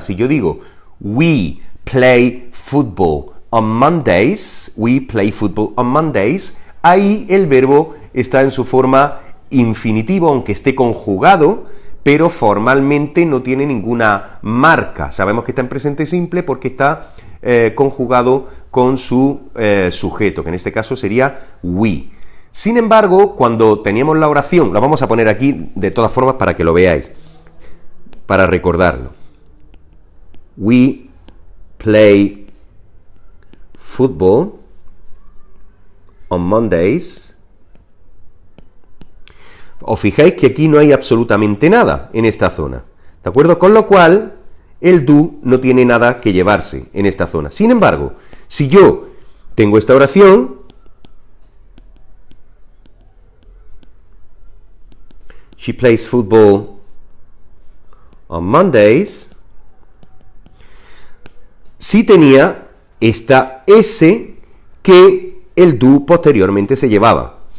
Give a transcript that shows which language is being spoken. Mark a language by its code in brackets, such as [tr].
[es] Si yo digo [en] we play football on Mondays, [es] we play football on Mondays, ahí el verbo está en su forma infinitivo, aunque esté conjugado, pero formalmente no tiene ninguna marca. Sabemos que está en presente simple porque está conjugado con su sujeto, que en este caso sería we. Sin embargo, cuando teníamos la oración, la vamos a poner aquí de todas formas para que lo veáis, para recordarlo. [en] We play football on Mondays. [es] Os fijáis que aquí no hay absolutamente nada en esta zona, ¿de acuerdo? Con lo cual, el do no tiene nada que llevarse en esta zona. Sin embargo, si yo tengo esta oración, [en] she plays football on Mondays, [es] sí tenía esta S que el do posteriormente se llevaba.